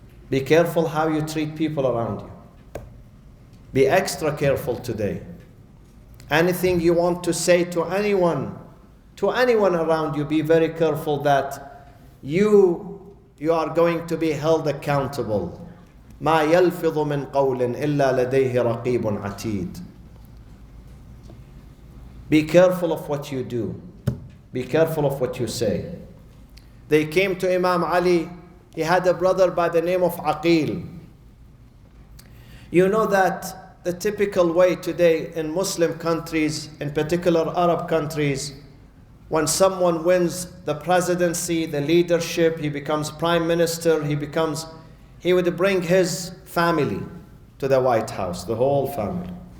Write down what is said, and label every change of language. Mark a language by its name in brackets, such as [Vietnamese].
[English] Be careful how you treat people around you. Be extra careful today. Anything you want to say to anyone around you, be very careful that you are going to be held accountable. [Arabic] ما يلفظ من قول إلا لديه رقيب عتيد. [English] Be careful of what you do. Be careful of what you say. They came to Imam Ali. He had a brother by the name of Aqil. You know that the typical way today in Muslim countries, in particular Arab countries, when someone wins the presidency, the leadership, he becomes prime minister, he would bring his family to the White House, the whole family.